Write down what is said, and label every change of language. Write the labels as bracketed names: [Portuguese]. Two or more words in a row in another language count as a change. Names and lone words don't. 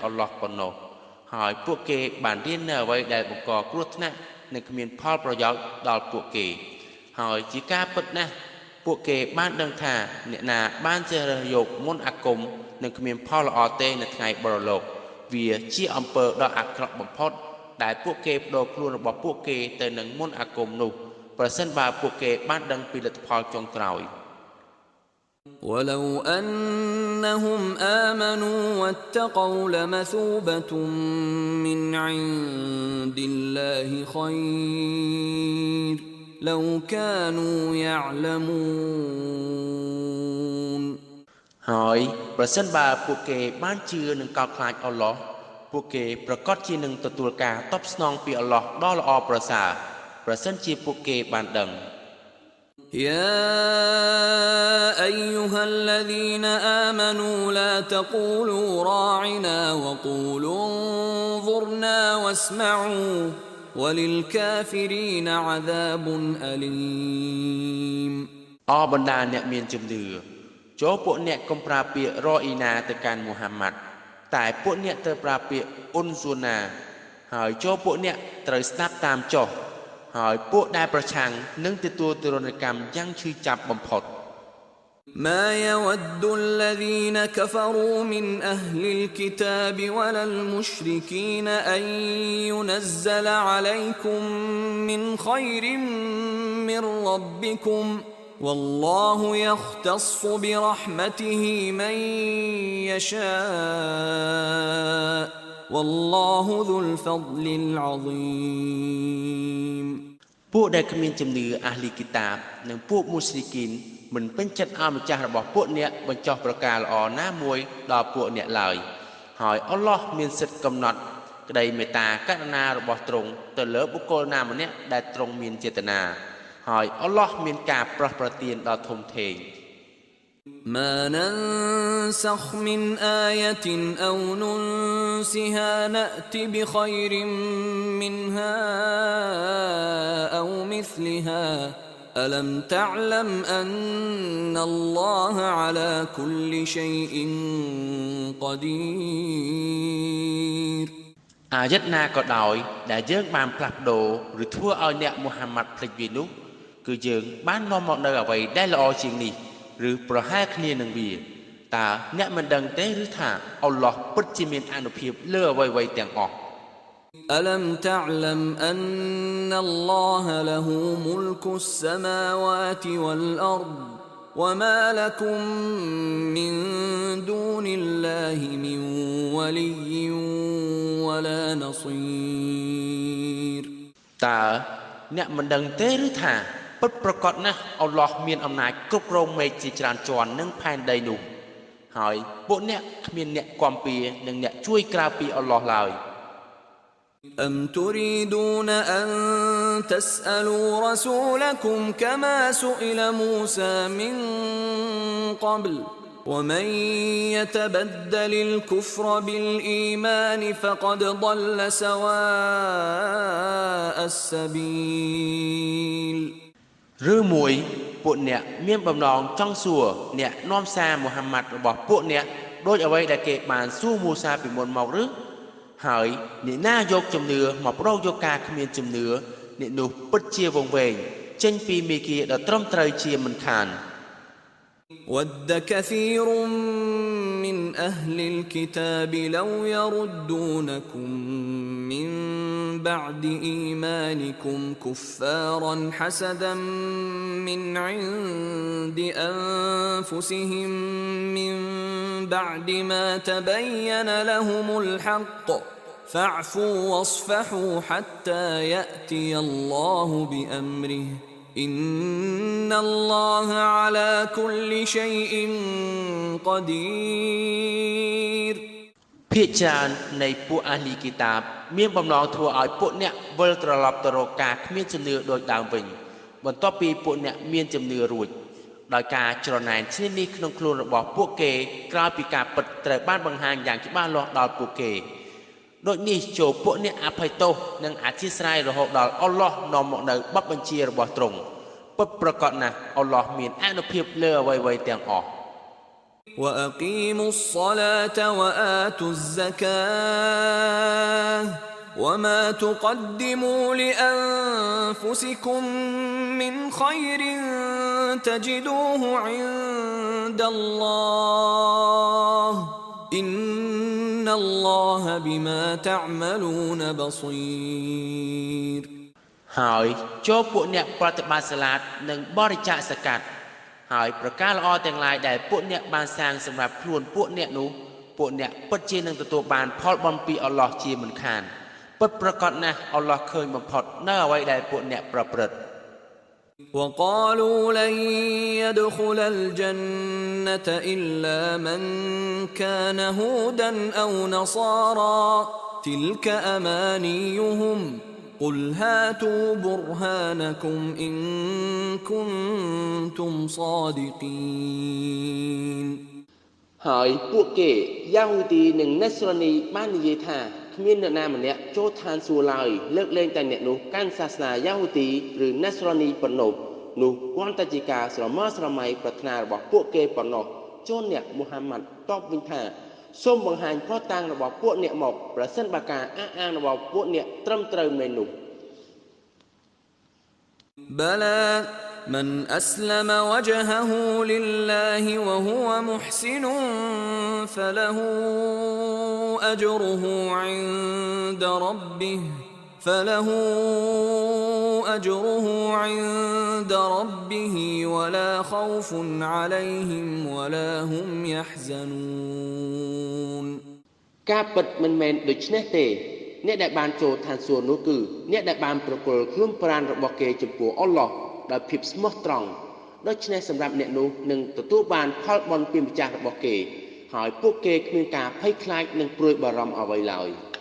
[Khmer] ល់ឡោះប៉ុណ្ណោះហើយពួកគេបានរៀននៅអ្វីដែលបង្កគ្រោះថ្នាក់និងគ្មានផលប្រយោជន៍ដល់ពួកគេហើយជាការពិតណាស់ពួកគេបានដឹងថាអ្នកណាបានជ្រើសរើសយកមន្តអាគមនឹងគ្មានផលល្អទេនៅថ្ងៃបរលោកវាជាអំពើដ៏អាក្រក់បំផុតដែលពួកគេបដូរខ្លួនរបស់ពួកគេទៅនឹងមន្តអាគមនោះប្រសិនបើពួកគេបានដឹងពីលទ្ធផលចុងក្រោយ [Arabic] ولو أنهم آمنوا واتقوا لمثوبة من عند الله خير لو كانوا يعلمون [Khmer] ហើយប្រសិនបើពួកគេបានជឿនឹងកោតខ្លាចអល់ឡោះពួកគេប្រកាសជានឹងទទួលការតបស្នងពីអល់ឡោះដ៏ល្អប្រសើរប្រសិនជាពួកគេបានដឹង يا [Arabic] أيها الذين آمنوا لا تقولوا راعنا وقولوا انظرنا واسمعوا وللكافرين عذاب أليم អ [Khmer] របណ្ដាអ្នកមានជំនឿចូលពួកអ្នកកុំប្រើពាក្យរ៉អ៊ីណាទៅកាន់មូហាម៉ាត់តែពួកអ្នកត្រូវប្រើពាក្យអ៊ុនស៊ូណាហើយចូលពួកអ្នកត្រូវស្ដាប់តាមចុះហើយពួកដែលប្រឆាំងនឹងទទួលទរណកម្មយ៉ាងឈឺចាប់បំផុត [Arabic] ما يود الذين كفروا من أهل الكتاب ولا المشركين أن ينزل عليكم من خير من ربكم والله يختص برحمته من يشاء والله ذو الفضل العظيم [Khmer] ពួកដែលគ្មានជំនឿអាហ្លីគីតាបនិងពួកមូស្លីគីនមិនពេញចិត្តឲ្យម្ចាស់របស់ពួកអ្នកបញ្ចុះប្រការល្អណាមួយដល់ពួកអ្នកឡើយហើយអល់ឡោះមានសិទ្ធិកំណត់ក្តីមេត្តាករុណារបស់ទ្រង់ទៅលើបុគ្គលណាម្នាក់ដែលទ្រង់មានចេតនាហើយអល់ឡោះមានការប្រោះប្រទានដ៏ធំធេង [Arabic] ما ننسخ من آية أو ننسها نأت بخير منها أو مثلها ألم تعلم أن الله على كل شيء قدير [Khmer] អាយ័តណាក៏ដោយដែលយើងបានផ្លាស់ប្ដូរឬធ្វើឲ្យអ្នកមូហាម៉ាត់ភ្លេចវានោះគឺយើងបាននាំមកនៅអ្វីដែលល្អជាងនេះឬប្រហែលគ្នានឹងវាតើអ្នកមិនដឹងទេឬថាអល់ឡោះពិតជាមានអានុភាពលើអ្វីៗទាំងអស់ [Arabic] ألم تعلم أن الله له ملك السماوات والأرض وما لكم من دون الله من ولي ولا نصير [Khmer] តើអ្នកមិនដឹងទេឬថាពិតប្រាកដណាស់អល់ឡោះមានអំណាចគ្រប់គ្រងមេឃជាច្រើនជាន់និងផែនដីនោះហើយពួកអ្នកគ្មានអ្នកគាំពៀនិងអ្នកជួយក្រៅពីអល់ឡោះឡើយ [Arabic] أم تريدون أن تسألوا رسولكم كما سئل موسى من قبل ومن يتبدل الكفر بالإيمان فقد ضل سواء السبيل [Khmer] ឬមួយពួកអ្នកមានបំណងចង់សួរអ្នកនាំសារមូហាម៉ាត់របស់ពួកអ្នកដូចអ្វីដែលគេបានសួរមូសាពីមុនមកឬហើយអ្នកណាយកជំនឿមកប្រោសយកការគ្មានជំនឿអ្នកនោះពិតជាវង្វេងចេញពីមេគាដ៏ត្រឹមត្រូវជាមិនខាន [Arabic] ود كثير من أهل الكتاب لو يردونكم من بعد إيمانكم كفارا حسدا من عند أنفسهم من بعد ما تبين لهم الحق فاعفوا واصفحوا حتى يأتي الله بأمره إن الله على كل شيء قدير [Khmer] ភាគច្រើននៃពួកអាហ្លីគីតាបមានបំណងធ្វើឲ្យពួកអ្នកវិលត្រឡប់ទៅរកការគ្មានជំនឿដូចដើមវិញបន្ទាប់ពីពួកអ្នកមានជំនឿរួចដោយការច្រណែនឈ្នានីសក្នុងខ្លួនរបស់ពួកគេក្រោយពីការពិតត្រូវបានបង្ហាញយ៉ាងច្បាស់លាស់ដល់ពួកគេដូចនេះចូលពួកអ្នកអភ័យទោសនិងអធិស្ឋានរហូតដល់អល់ឡោះនាំមកនៅបទបញ្ជារបស់ទ្រង់ពិតប្រាកដណាស់អល់ឡោះមានអានុភាពលើអ្វីៗទាំងអស់ [Arabic] وأقيموا الصلاة وآتوا الزكاة وما تقدموا لأنفسكم من خير تجدوه عند الله إن الله بما تعملون بصير [Khmer] ហើយចូលពួកអ្នកប្រតិបត្តិសាឡាតនិងបរិច្ចាគសកាត់ហើយប្រការល្អទាំងឡាយដែលពួកអ្នកបានសាងសម្រាប់ខ្លួនពួកអ្នកនោះពួកអ្នកពិតជានឹងទទួលបានផលបំពីអល់ឡោះជាមិនខានពិតប្រាកដណាស់អល់ឡោះឃើញបំផុតនៅអ្វីដែលពួកអ្នកប្រព្រឹត្ត [Arabic] وقالوا لن يدخل الجنة إلا من كان هودا أو نصارى تلك أمانيهم قل هاتوا برهانكم إن كنتم صادقين [Khmer] ហើយពួកគេយ៉ាហូទីនិងណេសរ៉ានីបាននិយាយថាគ្មានអ្នកណាម្នាក់ចូលឋានសួគ៌ឡើយលើកលែងតែអ្នកនោះកាន់សាសនាយ៉ាហូទីឬណេសរ៉ានីប៉ុណ្ណោះនោះគ្រាន់តែជាការស្រមើស្រមៃប្រាថ្នារបស់ពួកគេប៉ុណ្ណោះជួនអ្នកមូហាម៉ាត់តបវិញថាសូមបង្ហាញផុសតាងរបស់ពួកអ្នកមកប្រសិនបើការអះអាងរបស់ពួកអ្នកត្រឹមត្រូវមែននោះ [Arabic] بلى من أسلم وجهه لله وهو محسن فله أجره عند ربه ولا خوف عليهم ولا هم يحزنون [Khmer] ការពិតមិនមែនដូច្នេះទេអ្នកដែលបានចូលឋានសួគ៌នោះគឺអ្នកដែលបានប្រគល់ខ្លួនប្រាណរបស់គេចំពោះអល់ឡោះដោយភាពស្មោះត្រង់ដូច្នេះសម្រាប់អ្នកនោះនឹងទទួលបានផលបុណ្យពីម្ចាស់របស់គេហើយពួកគេគ្មានការភ័យខ្លាចនិងព្រួយបាรម្ភអ្វីឡើយ